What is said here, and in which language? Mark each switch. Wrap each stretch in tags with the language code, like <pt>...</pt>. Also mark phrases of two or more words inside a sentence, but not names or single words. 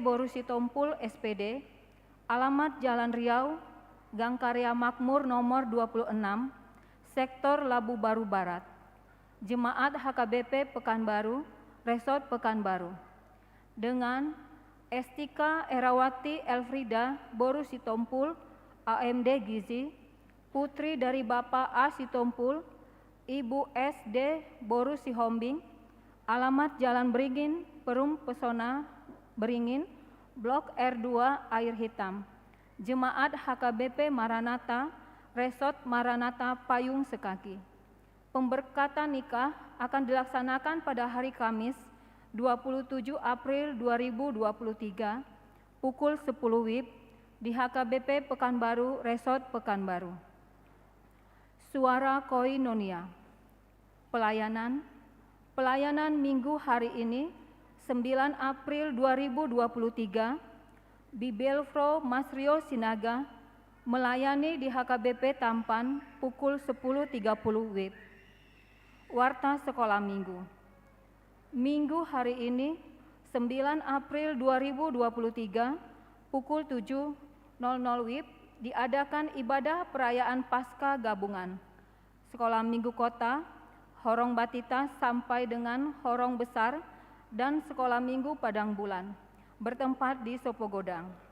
<id>Boru Sitompul SPD, alamat Jalan Riau, Gang Karya Makmur nomor 26, Sektor Labu Baru Barat, Jemaat HKBP Pekanbaru, Resort Pekanbaru, dengan Estika Erawati Elfrida Boru Sitompul, AMD Gizi, putri dari Bapak A. Sitompul, Ibu S. D. Boru Sihombing, alamat Jalan Beringin, Perum Pesona, Beringin, Blok R2 Air Hitam, Jemaat HKBP Maranatha, Resort Maranatha Payung Sekaki. Pemberkatan nikah akan dilaksanakan pada hari Kamis, 27 April 2023, pukul 10 WIB di HKBP Pekanbaru, Resort Pekanbaru. Suara Koinonia. Pelayanan Minggu hari ini, 9 April 2023, Bibelfro Masrio Sinaga melayani di HKBP Tampan pukul 10.30 WIB. Warta Sekolah Minggu. Minggu hari ini, 9 April 2023, pukul 7.00 WIB, diadakan ibadah perayaan Paskah Gabungan. Sekolah Minggu Kota, Horong Batita sampai dengan Horong Besar, dan Sekolah Minggu Padang Bulan, bertempat di Sopogodang.</id>